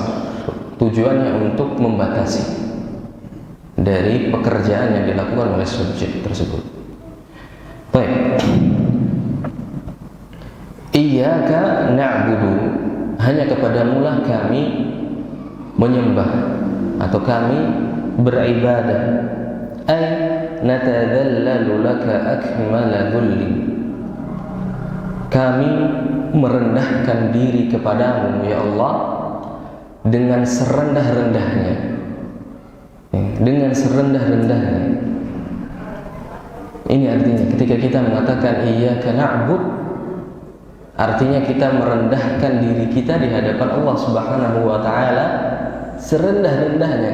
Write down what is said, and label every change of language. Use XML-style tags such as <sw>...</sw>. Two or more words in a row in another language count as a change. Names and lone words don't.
<id>Tujuannya untuk membatasi dari pekerjaan yang dilakukan oleh subjek tersebut. Baik.</id> <ar>إياك نعبد,</ar> <id>hanya kepadamulah kami menyembah atau kami beribadah.</id> <ar>أي نتذلل لك أكمل الذل,</ar> <id>kami merendahkan diri kepadamu ya Allah dengan serendah-rendahnya, dengan serendah-rendahnya. Ini artinya ketika kita mengatakan</id> <ar>إياك نعبد,</ar> <id>artinya kita merendahkan diri kita di hadapan Allah</id> <ar>سبحانه وتعالى</ar> <id>serendah-rendahnya.</id>